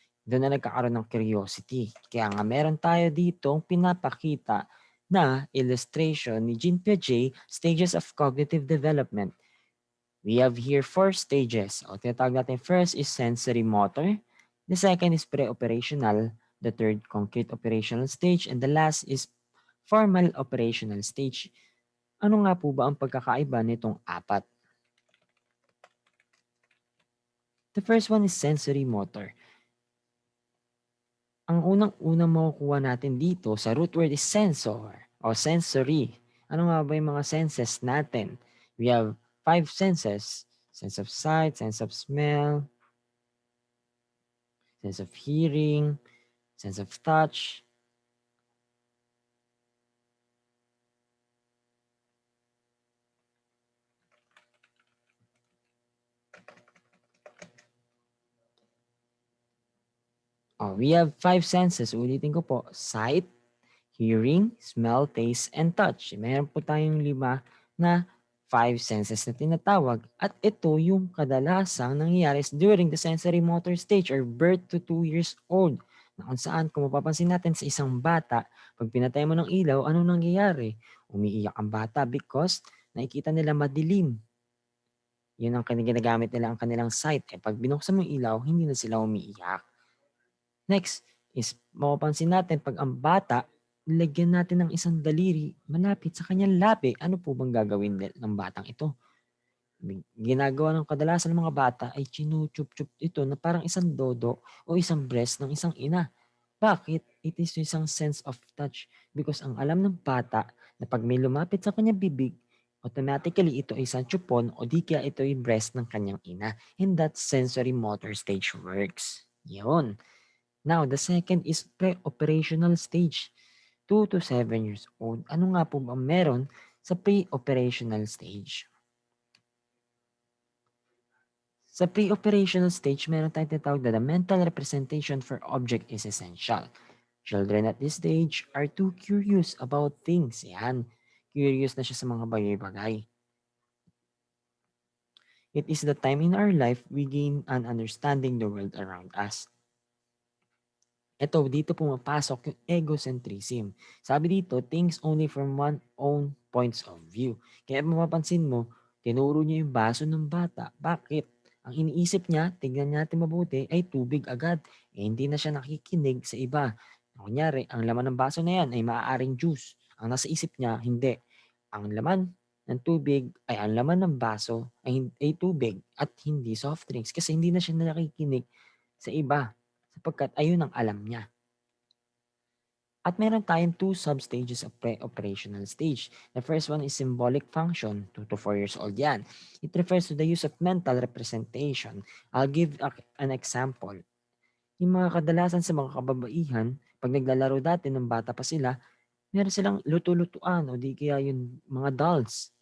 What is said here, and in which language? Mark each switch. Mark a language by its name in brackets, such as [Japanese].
[Filipino] Doon na nagkakaroon ng curiosity. Kaya nga meron tayo dito pinapakita na illustration ni Jean Piaget, [English] stages of cognitive development. We have here 4 stages. [Filipino] O tinatawag natin, [English] first is sensory motor. The second is pre-operational. The third, concrete operational stage. And the last is formal operational stage. [Filipino] Ano nga po ba ang pagkakaiba nitong 4? [English] The first one is sensory motor. [Filipino] Ang unang-unang makukuha natin dito sa root word is sensor o sensory. Ano nga ba yung mga senses natin? [English] We have 5 senses. Sense of sight, sense of smell, sense of hearing, sense of touch. We have five senses. [Filipino] Ulitin ko po. [English] Sight, hearing, smell, taste, and touch. [Filipino] Meron po tayong lima na five senses na tinatawag. At ito yung kadalasang nangyayari [English] during the sensory motor stage or birth to 2 years old. [Filipino] Na kung saan, kung mapapansin natin sa isang bata, pag pinatay mo ng ilaw, anong nangyayari? Umiiyak ang bata because nakikita nila madilim. Yun ang ginagamit nila ang kanilang sight. Pag binuksan mo yung ilaw, hindi na sila umiiyak. Next is mapapansin natin pag ang bata, lagyan natin ng isang daliri malapit sa kanyang labi. Ano po bang gagawin ng batang ito? Ginagawa ng kadalasan ng mga bata ay chinuchup-chup ito na parang isang dodo o isang breast ng isang ina. Bakit? [English] It is [Filipino] isang sense of touch because ang alam ng bata na pag may lumapit sa kanyang bibig, automatically ito ay isang chupon o di kaya ito ay breast ng kanyang ina. [English] And that sensory motor stage works. [Filipino] Yun. [English] Now, the second is pre-operational stage. 2 to 7 years old. [Filipino] Ano nga po ba meron sa pre-operational stage? [English] Sa pre-operational stage, [Filipino] meron tayong tinatawag na [English] the mental representation for object is essential. Children at this stage are too curious about things. [Filipino] Yan. Curious na siya sa mga bagay-bagay. [English] It is the time in our life we gain an understanding the world around us. [Filipino] Ito, dito pumapasok yung egocentrism. Sabi dito, [English] things only from one own points of view. [Filipino] Kaya mapapansin mo, tinuro niya yung baso ng bata. Bakit? Ang iniisip niya, tignan natin mabuti, ay tubig agad. Hindi na siya nakikinig sa iba. Kunyari, ang laman ng baso na yan ay maaaring juice. Ang nasa isip niya, hindi. Ang laman ng tubig ay ang laman ng baso ay tubig at hindi soft drinks kasi hindi na siya nakikinig sa iba sapagkat ayun ang alam niya. [English] At meron tayong two sub-stages of pre-operational stage. The first one is symbolic function, 2 to 4 years old yan. It refers to the use of mental representation. I'll give an example. [Filipino] Yung mga kadalasan sa mga kababaihan, pag naglalaro dati ng bata pa sila, meron silang luto-lutuan o di kaya yung mga dolls.